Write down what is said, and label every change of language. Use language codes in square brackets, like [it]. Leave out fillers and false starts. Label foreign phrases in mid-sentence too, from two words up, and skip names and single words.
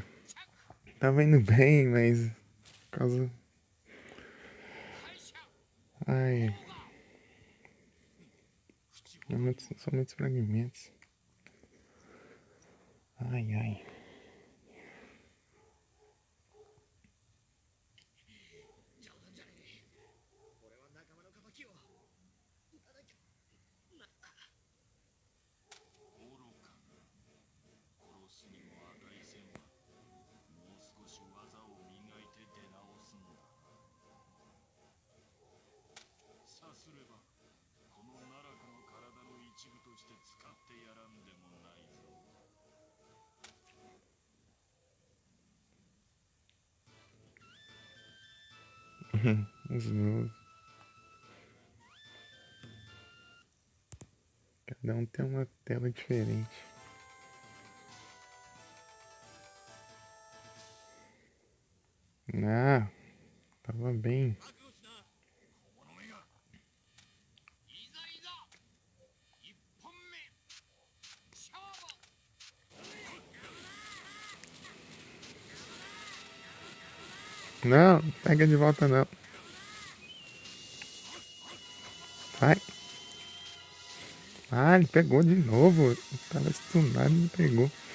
[pt] Tava indo bem, mas por causa. [ja] 敗者 [pt] Ai. São muitos fragmentos. Ai, ai. [ja] 冗談じゃねえ。俺は仲間の敵を撃たなきゃ。愚か。殺すにも値せんわ。もう少し技を磨いて出直すんだ。さすればこの奈落の体の一部として使ってやらんでもないぞ。 [pt] Os meus. Cada um tem uma tela diferente. Ah, tava bem. [ja] いざいざ一本目勝負 [pt] Não, pega de volta não. Vai. Ah, ele pegou de novo. Tava stunado e ele pegou.